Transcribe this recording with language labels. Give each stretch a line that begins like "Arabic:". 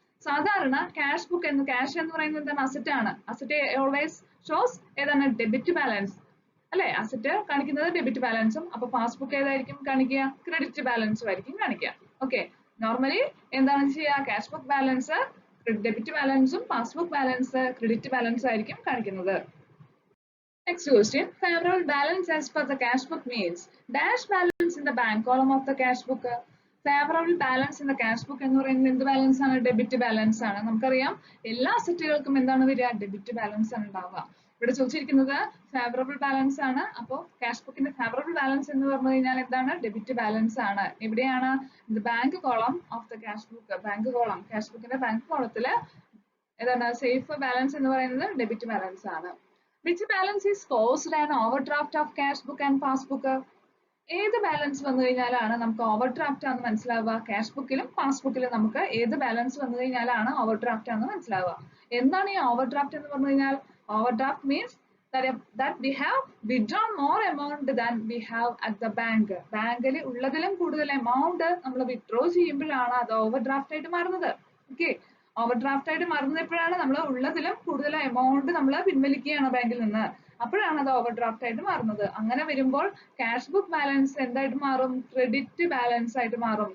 Malayalam: സാധാരണ ക്യാഷ് എന്ന് പറയുന്നത് എന്താണ്, അസറ്റ് ആണ്. അസറ്റ് ഓൾവേസ് ഷോസ് ഏതാണ്, ഡെബിറ്റ് ബാലൻസ് അല്ലെ. അസറ്റ് കാണിക്കുന്നത് ഡെബിറ്റ് ബാലൻസും, അപ്പൊ പാസ്ബുക്ക് ഏതായിരിക്കും കാണിക്കുക, ക്രെഡിറ്റ് ബാലൻസും ആയിരിക്കും കാണിക്കുക. ഓക്കെ, നോർമലി എന്താണ് ചെയ്യുക, ക്യാഷ് ബുക്ക് ബാലൻസ് ഡെബിറ്റ് ബാലൻസും, പാസ്ബുക്ക് ബാലൻസ് ക്രെഡിറ്റ് ബാലൻസും ആയിരിക്കും കാണിക്കുന്നത്.
English: Next question, favorable balance as per the cash book means dash balance in the bank column of the cash book.
Malayalam: Favourable balance in the cash book എന്ന് പറയുന്നത് എന്ത് balance ആണ്, debit balance ആണ്. നമുക്കറിയാം എല്ലാ അസറ്റുകൾക്കും എന്താണ് വരിക, ഡെബിറ്റ് ബാലൻസ് ആണ് ഉണ്ടാവുക. ഇവിടെ ചോദിച്ചിരിക്കുന്നത് ഫേവറബിൾ ബാലൻസ് ആണ്. അപ്പോൾ ക്യാഷ് ബുക്കിന്റെ ഫേവറബിൾ ബാലൻസ് എന്ന് പറഞ്ഞു കഴിഞ്ഞാൽ എന്താണ്, ഡെബിറ്റ് ബാലൻസ് ആണ്. എവിടെയാണ്, bank column of the cash book. Bank column, cash ബുക്കിന്റെ ബാങ്ക് കോളത്തില് ഏതാണ് സേഫ് ബാലൻസ് എന്ന് പറയുന്നത് ഡെബിറ്റ് ബാലൻസ് ആണ്.
English: Which balance is caused an overdraft of cash book and passbook?
Malayalam: ഏത് ബാലൻസ് വന്നു കഴിഞ്ഞാലാണ് നമുക്ക് ഓവർ ഡ്രാഫ്റ്റ് ആണെന്ന് മനസ്സിലാവുക, ക്യാഷ് ബുക്കിലും പാസ്ബുക്കിലും നമുക്ക് ഏത് ബാലൻസ് വന്നു കഴിഞ്ഞാലാണ് ഓവർ ഡ്രാഫ്റ്റ് ആണെന്ന് മനസ്സിലാവുക. എന്താണ് ഈ ഓവർ ഡ്രാഫ്റ്റ് എന്ന് പറഞ്ഞു കഴിഞ്ഞാൽ,
English: Over draft means that we have withdrawn more amount than we have at the bank.
Malayalam: ബാങ്കിൽ ഉള്ളതിലും കൂടുതൽ എമൗണ്ട് നമ്മൾ വിഡ്രോ ചെയ്യുമ്പോഴാണ് അത് ഓവർ ഡ്രാഫ്റ്റ് ആയിട്ട് മാറുന്നത്. ഓക്കെ, ഓവർ ഡ്രാഫ്റ്റ് ആയിട്ട് മാറുന്നത് എപ്പോഴാണ്, നമ്മൾ ഉള്ളതിലും കൂടുതൽ എമൗണ്ട് നമ്മൾ പിൻവലിക്കുകയാണ് ബാങ്കിൽ നിന്ന്, അപ്പോഴാണ് അത് ഓവർ ഡ്രാഫ്റ്റ് ആയിട്ട് മാറുന്നത്. അങ്ങനെ വരുമ്പോൾ ക്യാഷ് ബുക്ക് ബാലൻസ് എന്തായിട്ട് മാറും, ക്രെഡിറ്റ് ബാലൻസ് ആയിട്ട് മാറും.